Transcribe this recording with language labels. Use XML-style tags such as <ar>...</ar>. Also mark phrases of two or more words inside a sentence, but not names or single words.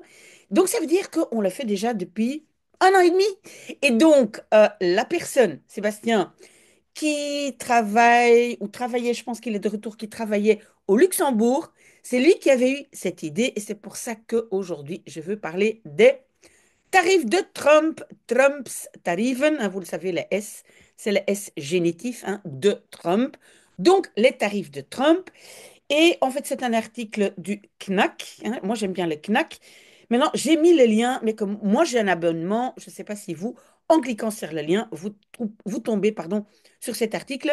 <fr>Donc, ça veut dire qu'on l'a fait déjà depuis un an et demi. Et donc, la personne, Sébastien, qui travaille, ou travaillait, je pense qu'il est de retour, qui travaillait au Luxembourg, c'est lui qui avait eu cette idée. Et c'est pour ça qu'aujourd'hui, je veux parler des tarifs de Trump.</fr> <nl>Trumps tarieven,</nl> <fr>hein, vous le savez, les S, c'est le S génitif, hein, de Trump. Donc, les tarifs de Trump. Et en fait, c'est un article du CNAC, hein. Moi, j'aime bien le CNAC. Maintenant, j'ai mis le lien, mais comme moi, j'ai un abonnement, je ne sais pas si vous, en cliquant sur le lien, vous tombez, pardon, sur cet article.</fr>